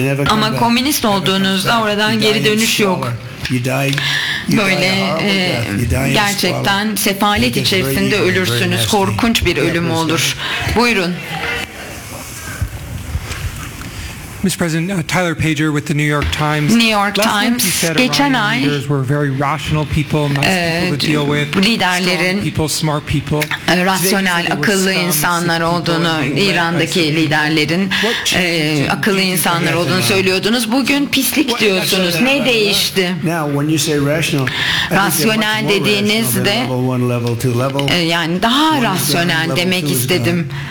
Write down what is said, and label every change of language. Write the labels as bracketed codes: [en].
[tr] Ama komünist olduğunuzda oradan geri dönüş yok. Böyle gerçekten sefalet içerisinde ölürsünüz, korkunç bir ölüm olur. Buyurun. [en] Mr. President, Tyler Pager with the New York Times. [tr] New York Times. Geçen ay [en] leaders were very rational people, nice people to deal with. [tr] Liderlerin [en] smart people, [tr] rasyonel, akıllı insanlar olduğunu, İran'daki liderlerin akıllı insanlar olduğunu söylüyordunuz. Bugün pislik diyorsunuz. Ne değişti? [en] Now when you say rational, [tr] rasyonel dediğinizde yani daha rasyonel demek istedim.